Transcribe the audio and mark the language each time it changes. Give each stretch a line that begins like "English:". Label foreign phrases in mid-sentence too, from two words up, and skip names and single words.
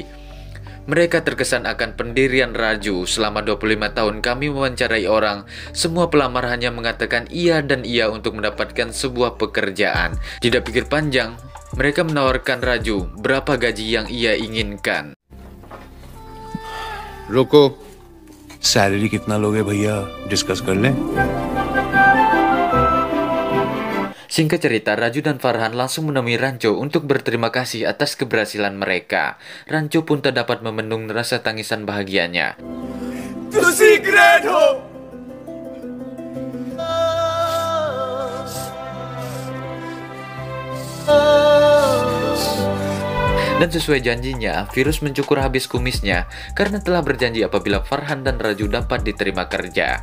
Indonesian: Mereka terkesan akan pendirian Raju. Selama 25 tahun kami mewawancarai orang. Semua pelamar hanya mengatakan iya dan iya untuk mendapatkan sebuah pekerjaan. Tidak pikir panjang, mereka menawarkan Raju berapa gaji yang ia inginkan.
Hindi: रुको। सैलरी कितना लोगे भैया, डिस्कस कर लें।
Indonesian: Singkat cerita, Raju dan Farhan langsung menemui Rancho untuk berterima kasih atas keberhasilan mereka. Rancho pun tak dapat membendung rasa tangisan bahagianya.
Punjabi: तुसी ग्रेट हो।
Indonesian: Dan sesuai janjinya, Virus mencukur habis kumisnya karena telah berjanji apabila Farhan dan Raju dapat diterima kerja.